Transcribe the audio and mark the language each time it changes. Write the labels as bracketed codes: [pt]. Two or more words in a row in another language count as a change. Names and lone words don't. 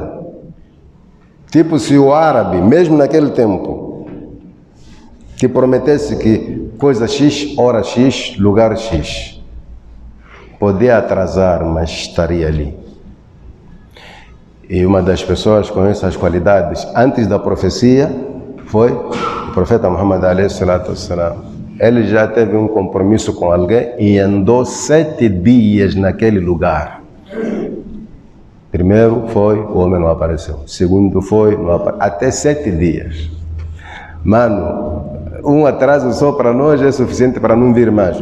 [pt] Tipo, se o árabe, mesmo naquele tempo, que prometesse que coisa X, hora X, lugar X, podia atrasar, mas estaria ali. E uma das pessoas com essas qualidades, antes da profecia, foi o profeta Muhammad [ar] عليه الصلاة والسلام. [pt] Ele já teve um compromisso com alguém e andou 7 dias naquele lugar. Primeiro foi, o homem não apareceu. Segundo foi, não apareceu. Até 7 dias. Mano, um atraso só para nós é suficiente para não vir mais.